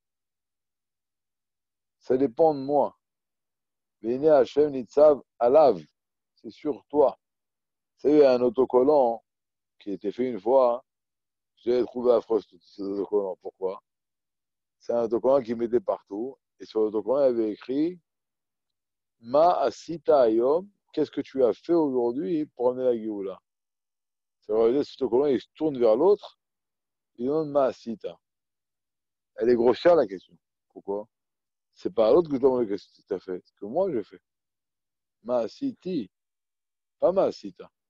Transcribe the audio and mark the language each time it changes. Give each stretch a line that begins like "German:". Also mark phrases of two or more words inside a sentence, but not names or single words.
French: Ça dépend de moi.
Hebrew: והנה השם נצב עליו.
French: C'est sur toi. Vous savez, il y a un autocollant qui a été fait une fois. Hein. J'ai trouvé affreux ce autocollant. Pourquoi? C'est un autocollant qui mettait partout. Et sur l'autocollant, il y avait écrit
Hebrew: מה עשית היום.
French: Qu'est-ce que tu as fait aujourd'hui pour amener la Géoula? Ça veut dire que cet autocollant, il se tourne vers l'autre. Il demande
Hebrew: מה עשית.
French: Elle est grossière la question. Pourquoi? C'est pas à l'autre que je dois demander qu'est-ce que tu as fait. C'est que moi, j'ai fait. Maasiti, pas Maasita.